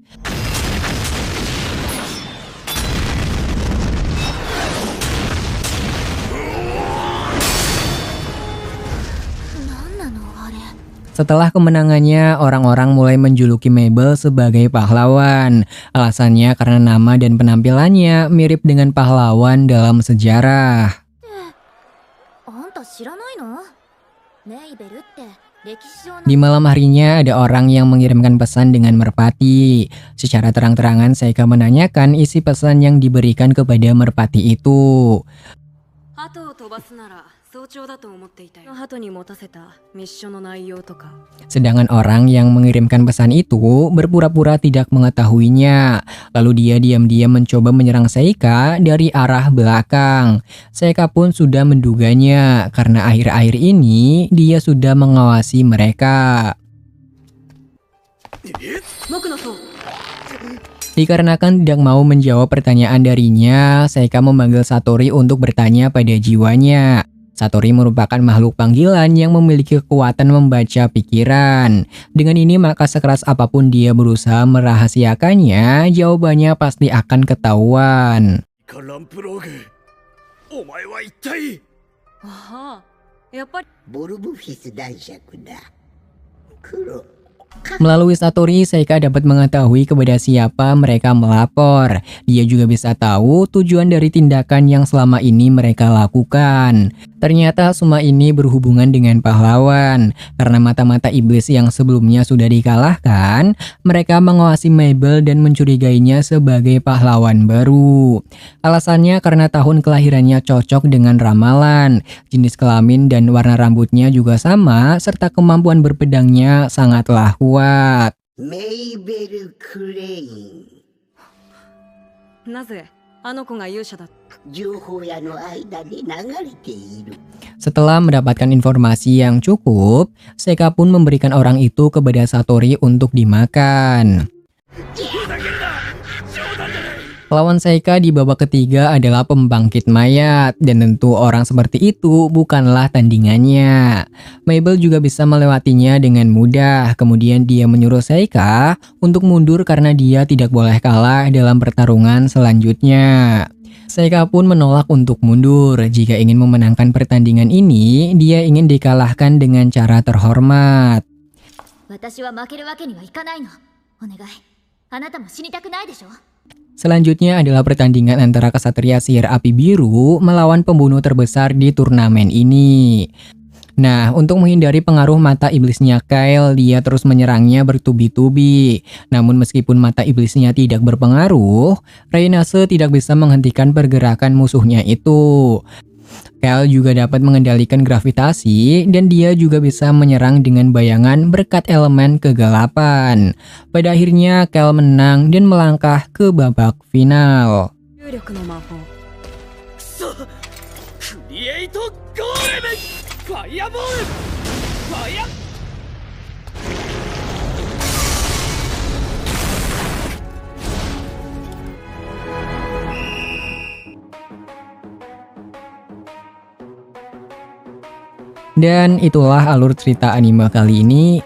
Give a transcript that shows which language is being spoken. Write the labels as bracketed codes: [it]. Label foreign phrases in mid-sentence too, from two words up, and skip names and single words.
[id] Setelah kemenangannya, orang-orang mulai menjuluki Mabel sebagai pahlawan. Alasannya karena nama dan penampilannya mirip dengan pahlawan dalam sejarah. [ja] あんた知らないの？メイベルって歴史上の [id] Di malam harinya ada orang yang mengirimkan pesan dengan merpati. Secara terang-terangan Seika menanyakan isi pesan yang diberikan kepada merpati itu. [ja] 鳩を飛ばすなら早朝だと思っていたよ。鳩に持たせたミッションの内容とか。 [id] Sedangkan orang yang mengirimkan pesan itu berpura-pura tidak mengetahuinya. Lalu dia diam-diam mencoba menyerang Seika dari arah belakang. Seika pun sudah menduganya karena akhir-akhir ini dia sudah mengawasi mereka. [ja] 僕の塔。 [id] Dikarenakan tidak mau menjawab pertanyaan darinya, Seika memanggil Satori untuk bertanya pada jiwanya. Satori merupakan makhluk panggilan yang memiliki kekuatan membaca pikiran. Dengan ini maka sekeras apapun dia berusaha merahasiakannya, jawabannya pasti akan ketahuan. [ja] ランプローグ、お前は一体。ああ、やっぱり。ボルブフィス男爵だ。黒。 [id] Melalui Satori, Seika dapat mengetahui kepada siapa mereka melapor. Dia juga bisa tahu tujuan dari tindakan yang selama ini mereka lakukan. Ternyata semua ini berhubungan dengan pahlawan. Karena mata-mata iblis yang sebelumnya sudah dikalahkan, mereka mengawasi Mabel dan mencurigainya sebagai pahlawan baru. Alasannya karena tahun kelahirannya cocok dengan ramalan, jenis kelamin dan warna rambutnya juga sama, serta kemampuan berpedangnya sangatlah kuat. [ja] メイベル・クレイン。なぜあの子が勇者だ。情報屋の間で流れている。 [id] Setelah mendapatkan informasi yang cukup, Seika pun memberikan orang itu kepada Satori untuk dimakan. Lawan Seika di babak ketiga adalah pembangkit mayat, dan tentu orang seperti itu bukanlah tandingannya. Mabel juga bisa melewatinya dengan mudah, kemudian dia menyuruh Seika untuk mundur karena dia tidak boleh kalah dalam pertarungan selanjutnya. Seika pun menolak untuk mundur. Jika ingin memenangkan pertandingan ini, dia ingin dikalahkan dengan cara terhormat. [ja] 私は負けるわけにはいかないの。お願い。あなたも死にたくないでしょ？ [id] Selanjutnya adalah pertandingan antara kesatria sihir api biru melawan pembunuh terbesar di turnamen ini. Nah, untuk menghindari pengaruh mata iblisnya Kyle, dia terus menyerangnya bertubi-tubi. Namun meskipun mata iblisnya tidak berpengaruh, Reynase tidak bisa menghentikan pergerakan musuhnya itu. Kyle juga dapat mengendalikan gravitasi dan dia juga bisa menyerang dengan bayangan berkat elemen kegelapan. Pada akhirnya Kyle menang dan melangkah ke babak final. [ja] 重力の魔法。くそ、クリエイトゴーレム、ファイアボール、ファイア。 [id] 「 Dan itulah alur cerita anime kali ini.